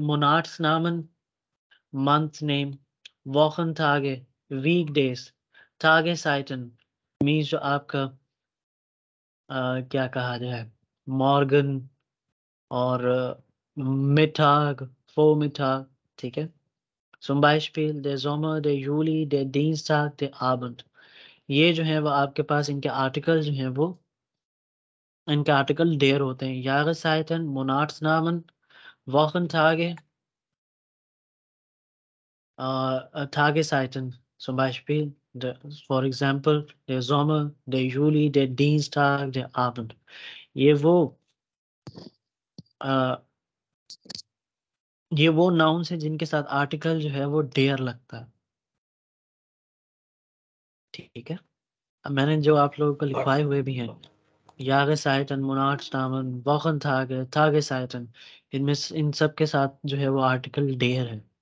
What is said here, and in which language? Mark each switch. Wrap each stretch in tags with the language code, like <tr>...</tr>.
<de>Monatsnamen,</de> <en>Month name.</en> <de>Wochentage,</de> <en>Weekdays.</en> <hi>Tageszeiten means जो आपका क्या कहा जाए, मॉर्गन और मिटाग, Vormittag, ठीक है।</hi> <de>Zum Beispiel der Sommer, der Juli, der Dienstag, der Abend।</de> <hi>ये जो है वो आपके पास इनके आर्टिकल डेयर होते हैं।</hi> <de>Jahreszeiten, Monatsnamen, Wochentage, Tageszeiten, zum Beispiel,</de> <en>for example,</en> <de>der Sommer, der Juli, der Dienstag, der Abend।</de> <hi>ये वो अ, ये वो नाउन्स हैं जिनके साथ आर्टिकल जो है वो डेयर लगता है, ठीक है। अब मैंने जो आप लोगों को और लिखवाए हुए भी हैं,</hi> <de>Jahreszeiten, Monatsnamen, Wochentage, Tageszeiten,</de> <hi>इनमें इन सब के साथ जो है वो आर्टिकल डेयर है।</hi>